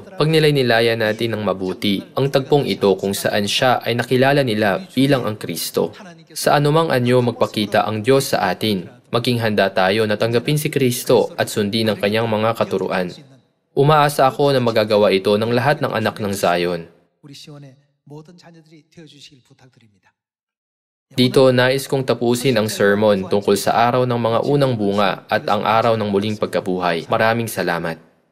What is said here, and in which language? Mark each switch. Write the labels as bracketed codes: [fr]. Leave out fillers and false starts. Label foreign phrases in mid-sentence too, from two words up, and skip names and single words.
[tl] Pag nilay-nilayan natin ng mabuti ang tagpong ito kung saan siya ay nakilala nila bilang ang Kristo. Sa anumang anyo magpakita ang Diyos sa atin, maging handa tayo na tanggapin si Kristo at sundin ang kanyang mga katuruan. Umaasa ako na magagawa ito ng lahat ng anak ng Zion. [ko] 우리 시온의 모든 자녀들이 되어 주시길 부탁드립니다. [tl] Dito nais kong tapusin ang sermon tungkol sa araw ng mga unang bunga at ang araw ng muling pagkabuhay. Maraming salamat.